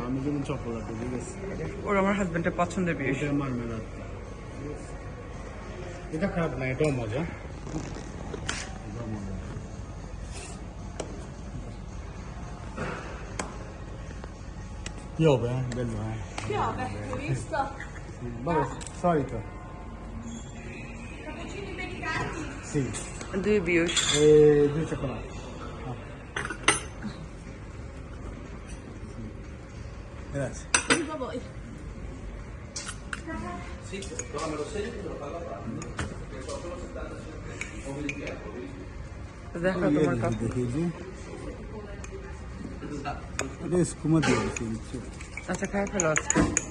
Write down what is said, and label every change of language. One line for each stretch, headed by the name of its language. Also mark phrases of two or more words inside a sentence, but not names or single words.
Bangla: আমি যেমন চকোলেট, ঠিক আছে। ওর আমার হাজবেন্ডের পছন্দের জিনিস। এটা মার্মেলাড, এটা খারাপ না, এটাও মজা। কি হবে?
Italian: Bello, eh? Che vabbè, hai visto? Vabbè, solito. Cappuccini americani. Sì.
Bangla: দুই বিউস।
Italian: E due cioccolate. Ah. Grazie. Viva voi.
Bangla: দেখো তোমার কফি। এটা স্কুমা দিয়ে দিচ্ছি। আচ্ছা খাই ফেলো আজকে।